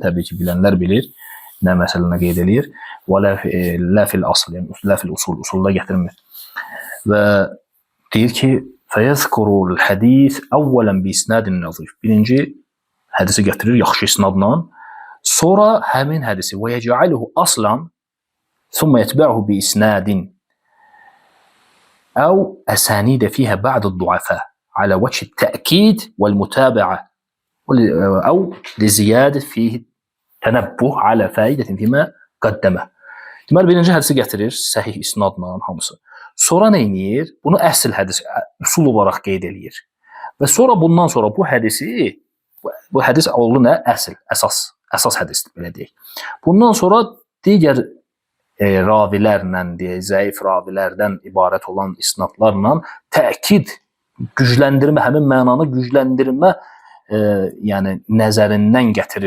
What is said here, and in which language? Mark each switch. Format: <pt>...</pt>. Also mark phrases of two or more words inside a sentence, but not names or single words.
<az>Təbii ki, bilənlər bilir nə məsələni qeyd eləyir. Və</az> <ar>لا في الأصل,</ar> <az>yəni</az> <ar>لا في الأصول,</ar> <az>usulda gətirmir. Və deyir ki,</az> <ar>"فيذكر الحديث أولا بإسناد نظيف."</ar> <az>Birinci hədisi gətirir yaxşı isnadla, sonra həmin hədisi</az> <ar>ويجعله أصلا, ثم يتبعه بإسناد أو أسانيد فيها بعض الضعفاء على وجه التأكيد والمتابعة أو لزيادة فيه تنبه على فائدة فيما قدمه.</ar> <az>Deməli, birinci hədisi gətirir, səhih isnadla hamısı. Sonra nə edir? Bunu əsl hədis, usul olaraq qeyd eləyir. Və sonra bundan sonra bu hədis oldu nə? Əsl, əsas hədisdir, belə deyək. Bundan sonra digər ravilərlə, zəif ravilərdən ibarət olan isnadlarla təkid, gücləndirmə, həmin mənanı gücləndirmə yəni nəzərindən gətirir.</az>